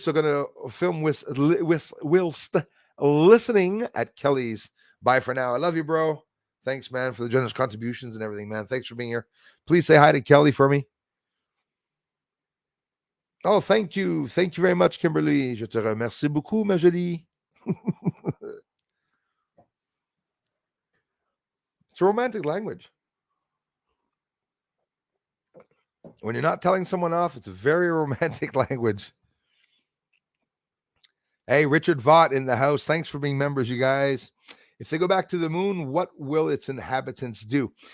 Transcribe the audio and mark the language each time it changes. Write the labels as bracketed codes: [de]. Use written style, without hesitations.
[en] So gonna film with whilst listening at Kelly's. Bye for now. I love you, bro. Thanks, man, for the generous contributions and everything, man. Thanks for being here. Please say hi to Kelly for me. Oh, thank you. Thank you very much, Kimberly. [fr] Je te remercie beaucoup, ma jolie. [en] It's a romantic language. When you're not telling someone off, it's a very romantic language. Hey, Richard Vaught in the house. Thanks for being members, you guys. If they go back to the moon, what will its inhabitants do?